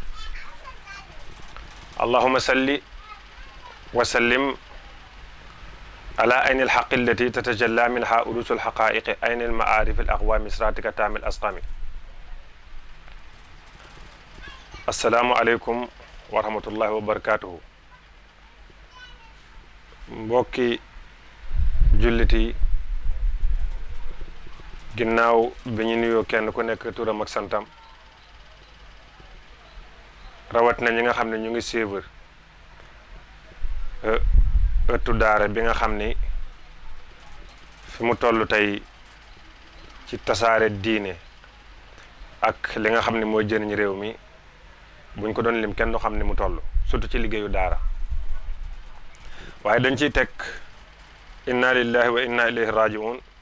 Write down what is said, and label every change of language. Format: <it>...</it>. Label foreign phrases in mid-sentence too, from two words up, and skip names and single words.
<ar>اللهم صل وسلم على عين الحق التي تتجلى منها أروس الحقائق عين المعارف الأقوام صراطك تام الأسقام. السلام عليكم ورحمة الله وبركاته.</ar> <wo>mbokki jullit yi ginnaaw bi ñu nuyoo kenn ku nekk turam ak santam rawat na ñi nga xam ne ñu ngi suivre ëttu daara bi nga xam ni fi mu toll tey ci tasaare diine ak li nga xam ne mooy jëriñ réew mi buñ ko doon lim kenn du xam ni mu toll surtout ci liggéeyu daara waaye dañ ciy teg</wo> <ar>إنا لله وإنا إليه راجعون</ar>